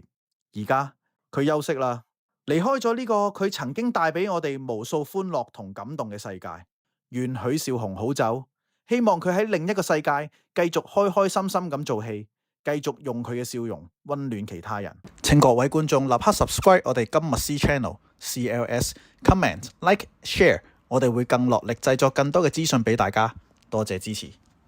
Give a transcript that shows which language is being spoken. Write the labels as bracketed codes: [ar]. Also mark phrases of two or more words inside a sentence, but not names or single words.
[yue] 而家佢休息啦，離開咗呢個佢曾經帶俾我哋無數歡樂同感動嘅世界。願許紹雄好走， 希望佢喺另一個世界繼續開開心心咁做戲，繼續用佢嘅笑容溫暖其他人。請各位觀眾立刻 subscribe 我哋今密師 channel，CLS [en] comment like share， [yue] 我哋會更落力製作更多嘅資訊俾大家。多謝支持。